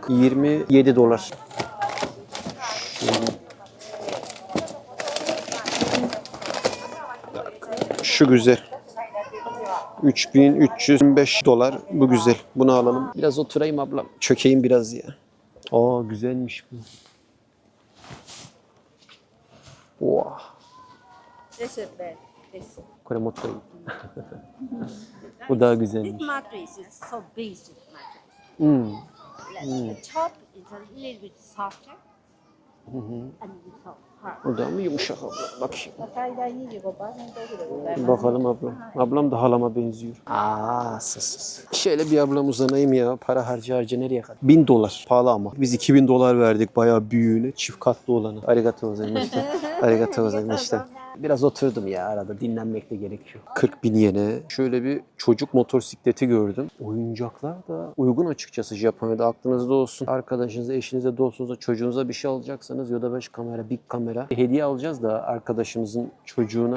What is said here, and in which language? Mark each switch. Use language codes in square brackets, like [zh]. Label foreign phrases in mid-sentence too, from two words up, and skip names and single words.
[tr] 27 dolar. Şu güzel. 3325 dolar. Bu güzel. Bunu alalım. Biraz oturayım ablam. Çökeyim biraz ya. Aa güzelmiş bu. [en] Wow. This is bad. This. [ja] これ持っていい [tr] Bu daha güzelmiş. [en] This mattress is so basic mattress. Hmm. The top is a little bit softer and so hard. [tr] O da mı yumuşak abla? Bakayım. [ja] 最大25%オフでございます。 [tr] Bakalım ablam. Ablam da halama benziyor. Aa sus. Şöyle bir ablam uzanayım ya. Para harca nereye kadar? 1000 dolar. Pahalı ama. Biz 2000 dolar verdik bayağı büyüğüne. Çift katlı olanı. [ja] ありがとうございます。ありがとうございます. [tr] Biraz oturdum ya, arada dinlenmek de gerekiyor. 40.000 yene. Şöyle bir çocuk motosikleti gördüm. Oyuncaklar da uygun açıkçası Japonya'da, aklınızda olsun. Arkadaşınıza, eşinize, dostunuza, çocuğunuza bir şey alacaksanız Yoda kamera, big kamera. Hediye alacağız da arkadaşımızın çocuğuna.